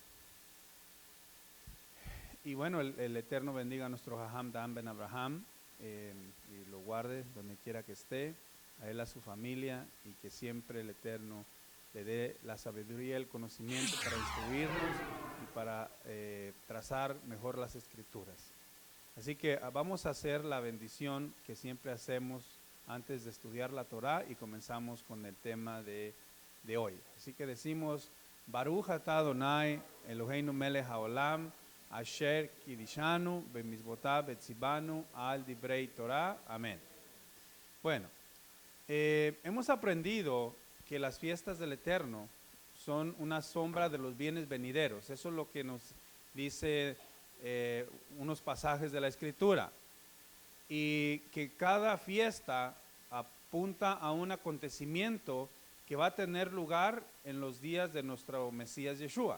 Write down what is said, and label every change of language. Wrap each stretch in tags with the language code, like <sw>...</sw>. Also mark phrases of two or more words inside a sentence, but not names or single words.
<es>Y bueno, el Eterno bendiga a nuestro Jajam Damen Abraham y lo guarde donde quiera que esté, a él, a su familia, y que siempre el Eterno le dé la sabiduría y el conocimiento para instruirnos y para trazar mejor las escrituras. Así que vamos a hacer la bendición que siempre hacemos antes de estudiar la Torah y comenzamos con el tema de hoy. Así que decimos,</es> <he>ברוך אתה אדוני אלוהינו מלך העולם, אשר קידשנו במצוותיו וציוונו על דברי תורה.</he> <es>Amén. Bueno, hemos aprendido que las fiestas del Eterno son una sombra de los bienes venideros. Eso es lo que nos dice unos pasajes de la Escritura. Y que cada fiesta apunta a un acontecimiento que va a tener lugar en los días de nuestro Mesías Yeshua.</es>